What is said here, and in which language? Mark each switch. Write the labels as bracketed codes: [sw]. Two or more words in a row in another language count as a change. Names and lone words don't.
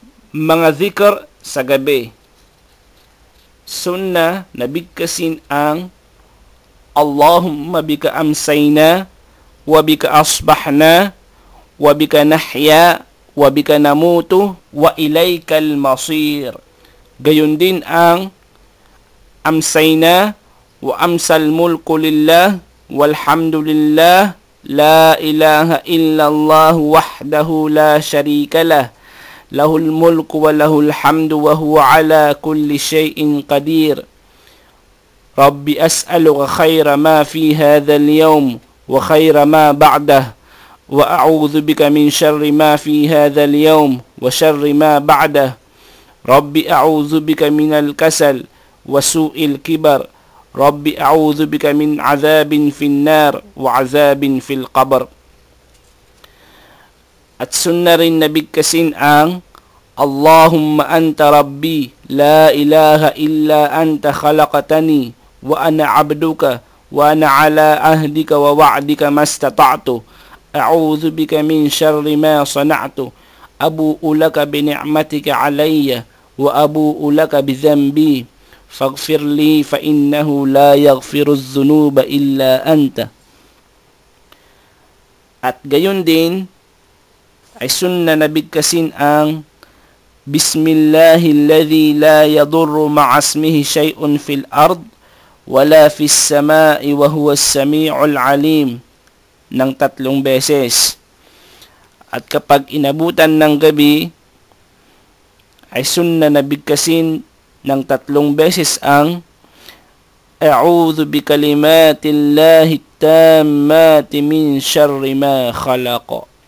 [tl] Mga zikr sa gabi. Sunnah na bigkasin ang [ar] اللهم بك أمسينا وبك أصبحنا وبك نحيا وبك نموت وإليك المصير. [tl] Gayon din ang [ar] أمسينا وأمسى الملك لله والحمد لله لا إله إلا الله وحده لا شريك له له الملك وله الحمد وهو على كل شيء قدير. رب أسألك خير ما في هذا اليوم وخير ما بعده وأعوذ بك من شر ما في هذا اليوم وشر ما بعده. رب أعوذ بك من الكسل وسوء الكبر. رب أعوذ بك من عذاب في النار وعذاب في القبر. [tl] At sunna rin na bigkasin ang [ar] اللهم أنت ربي لا إله إلا أنت خلقتني وأنا عبدك وأنا على عهدك ووعدك ما استطعت أعوذ بك من شر ما صنعت أبوء لك بنعمتك علي وأبوء لك بذنبي فاغفر لي فإنه لا يغفر الذنوب إلا أنت. [tl] At gayon din ay sunna na bigkasin ang [ar] بسم الله الذي لا يضر مع اسمه شيء في الأرض ولا في السماء وهو السميع العليم [tl] ng 3 beses. At kapag inabutan ng gabi ay sunna na bigkasin ng 3 beses ang [ar] أعوذ بكلمات الله التامات من شر ما خلق.